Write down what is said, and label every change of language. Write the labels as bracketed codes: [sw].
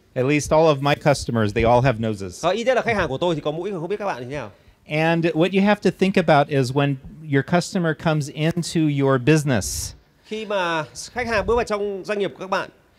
[en] At least all of my customers, they all have noses. [vi] Ít nhất là khách hàng của tôi thì có mũi, không biết các bạn thì thế nào. [en] And what you have to think about is when your customer comes into your business, [vi] Khi mà khách hàng bước vào trong doanh nghiệp của các bạn,